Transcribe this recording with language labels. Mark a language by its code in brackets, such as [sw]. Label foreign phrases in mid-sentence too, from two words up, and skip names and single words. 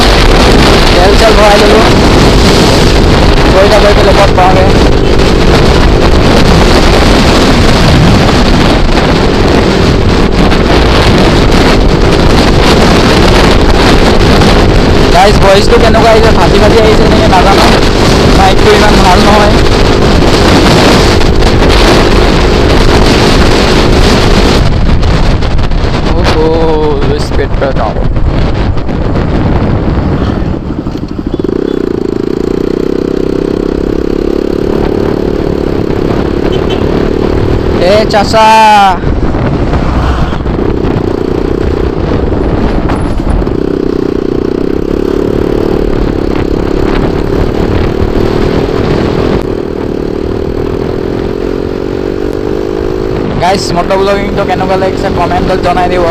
[as] তেল চেল ভৰাই ল'লোঁ, গৈ পেলাই ক'ত পাওঁগৈ। গাইজ ভইচটো কেনেকুৱা আহিছে, ফাটি আহিছে নেকি নাজানো, মাইকটো ইমান ভাল নহয়। [hi] स्पीड पे जाओ। ए चाचा [as] গাইজ মটো ব্লগিংটো কেনেকুৱা লাগিছে কমেণ্টত জনাই দিব।